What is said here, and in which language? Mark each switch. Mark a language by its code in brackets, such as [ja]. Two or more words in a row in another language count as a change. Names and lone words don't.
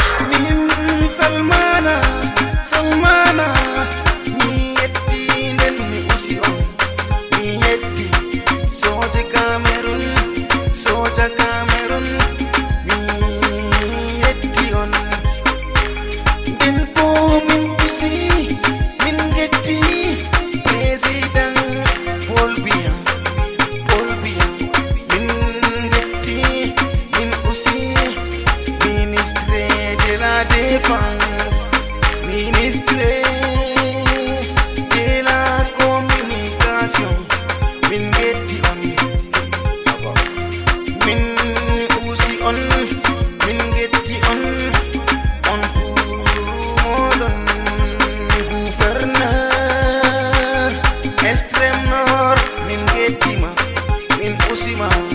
[ff] Min Salmana, Salmana, mi yetti nden mi usi on, mi yetti soje Cameroon, soja Cameroon, mi yetti on. Nden bo min pusi, min getti Président Paul Biya, Paul Biya. [fr] Min getti, min pusi Ministre de la Défense, Ministre de la Communication. [ff] Min getti on. Min pusi on, min getti on. On fu moɗon. [fr] Gouverneur extrême nord, [ff] min gettima, min pusima.